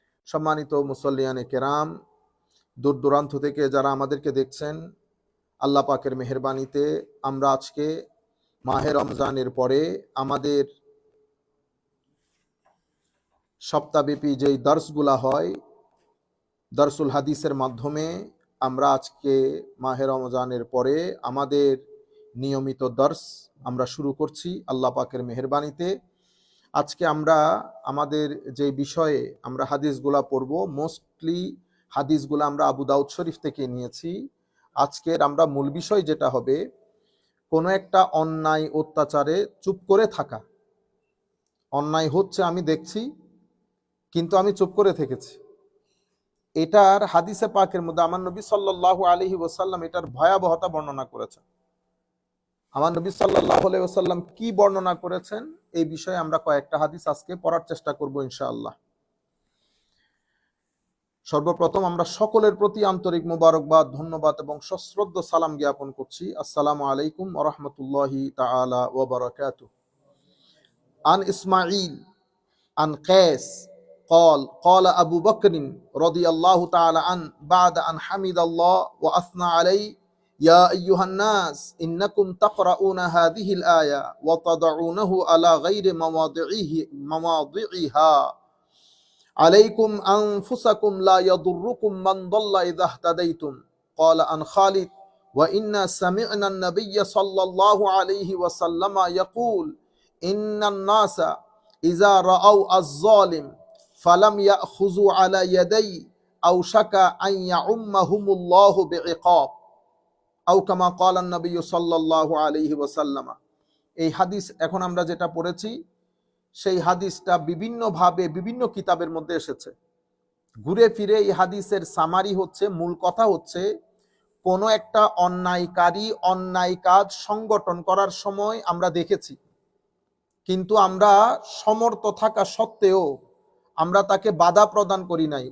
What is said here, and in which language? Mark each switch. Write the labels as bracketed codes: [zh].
[bn] সম্মানিত মুসল্লিয়ানে কেরাম, দূর দূরান্ত থেকে যারা আমাদেরকে দেখছেন, আল্লাহ পাকের মেহেরবানিতে আমরা আজকে মাহে রমজানের পরে আমাদের সপ্তাহব্যাপী যেই দর্সগুলা হয়, দর্সুল হাদিসের মাধ্যমে আমরা আজকে মাহে রমজানের পরে আমাদের নিয়মিত দর্স আমরা শুরু করছি আল্লাহ পাকের মেহেরবানিতে। আজকে আমরা আমাদের যে বিষয়ে আমরা হাদিসগুলা পড়ব, মোস্টলি হাদিসগুলো আমরা আবু দাউদ শরীফ থেকে নিয়েছি। আজকের আমরা মূল বিষয় যেটা হবে, কোনো একটা অন্যায় অত্যাচারে চুপ করে থাকা। অন্যায় হচ্ছে আমি দেখছি, কিন্তু আমি চুপ করে থেকেছি। এটার হাদিসে পাকের মধ্যে আমার নবী সাল্লাল্লাহু আলাইহি ওয়াসাল্লাম এটার ভয়াবহতা বর্ণনা করেছেন। আমার নবী সাল্লাল্লাহু আলাইহি ওয়াসাল্লাম কি বর্ণনা করেছেন, এই বিষয়ে আমরা কয়েকটা হাদিস আজকে পড়ার চেষ্টা করব ইনশাআল্লাহ। সর্বপ্রথম আমরা সকলের প্রতি আন্তরিক মোবারকবাদ, ধন্যবাদ এবং সশ্রদ্ধ সালাম জ্ঞাপন করছি। [ar] আসসালামু আলাইকুম ওয়া রাহমাতুল্লাহি তাআলা ওয়া বারাকাতুহু। আন ইসমাঈল আন কায়স قال قال أبو بكر رضي الله تعالى عنه بعد أن حمد الله وأثنى عليه يا أيها الناس إنكم تقرؤون هذه الآية وتضعونه على غير مواضعها عليكم أنفسكم لا يضركم من ضل إذا اهتديتم قال عن خالد وإنا سمعنا النبي صلى الله عليه وسلم يقول إن الناس إذا رأوا الظالم فلم يأخذوا على يدي أوشك أن يعمهم الله بعقاب أو كما قال النبي صلى الله عليه وسلم। [bn] এই হাদিস এখন আমরা যেটা পড়েছি, সেই হাদিসটা বিভিন্নভাবে বিভিন্ন কিতাবের মধ্যে এসেছে। ঘুরে ফিরে এই হাদিসের সামারি হচ্ছে, মূল কথা হচ্ছে, কোনো একটা অন্যায়কারী অন্যায় কাজ সংগঠন করার সময় আমরা দেখেছি, কিন্তু আমরা সমর্থ থাকা সত্ত্বেও আমরা তাকে বাধা প্রদান করি নাই।